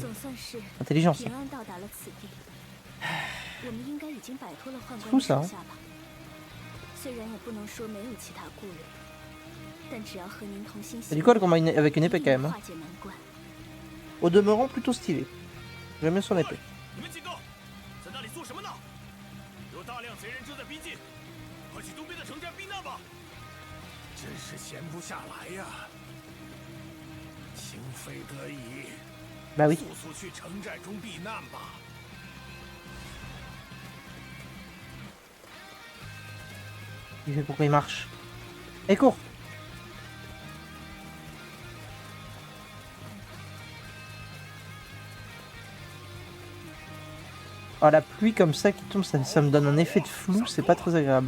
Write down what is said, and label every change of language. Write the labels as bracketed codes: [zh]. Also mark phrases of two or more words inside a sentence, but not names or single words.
[fr] Intelligence. C'est fou ça. Hein. Et du coup, le combat avec une épée quand même. Hein. Au demeurant, plutôt stylé. J'aime bien son épée. [zh] 真是闲不下来呀！情非得已， [fr] Bah oui. [zh] 速速去城寨中避难吧。 [fr] Il fait pourquoi il marche. Et cours. Oh, la pluie comme ça qui tombe, ça me donne un effet de flou, c'est pas très agréable.